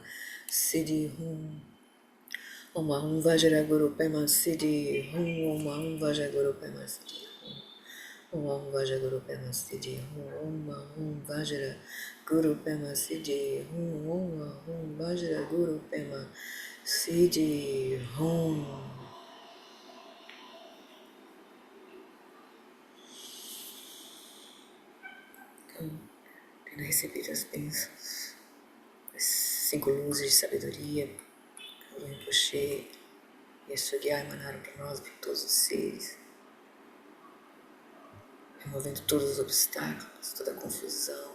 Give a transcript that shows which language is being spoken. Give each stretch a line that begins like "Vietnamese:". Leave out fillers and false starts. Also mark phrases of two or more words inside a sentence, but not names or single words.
Sanskrit: सिद्धि हूं ओं अहुं वज्र गुरु पेम सिद्धि हूं ओं अहुं वज्र गुरु पेम सिद्धि ओं अहुं वज्र गुरु पेम सिद्धि ओं अहुं वज्र गुरु पेम सिद्धि ओं अहुं वज्र गुरु पेम सिद्धि ओं.
Portuguese: Então, tendo recebido as bênçãos, as 5 luzes de sabedoria, Guru Rinpoche e a sua guia emanaram para nós, para todos os seres, removendo todos os obstáculos, toda a confusão.